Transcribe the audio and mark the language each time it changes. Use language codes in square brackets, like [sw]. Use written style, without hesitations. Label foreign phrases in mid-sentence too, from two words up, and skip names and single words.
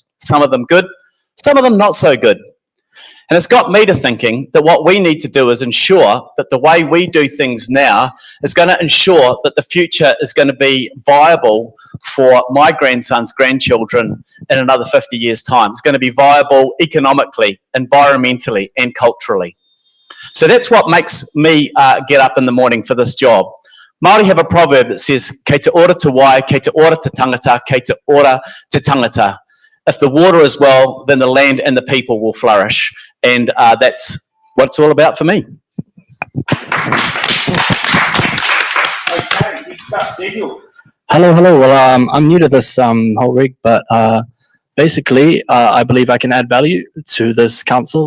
[en] Some of them good, some of them not so good. And it's got me to thinking that what we need to do is ensure that the way we do things now is going to ensure that the future is going to be viable for my grandson's grandchildren in another 50 years' time. It's going to be viable economically, environmentally, and culturally. So that's what makes me get up in the morning for this job. Māori have a proverb that says, [mi] kei te ora te wai, kei te ora te tangata, kei te ora te tangata. [en] If the water is well, then the land and the people will flourish. And that's what it's all about for me. Okay, next up, Daniel. Hello. Well, I'm new to this whole rig, but basically, I believe I can add value to this council.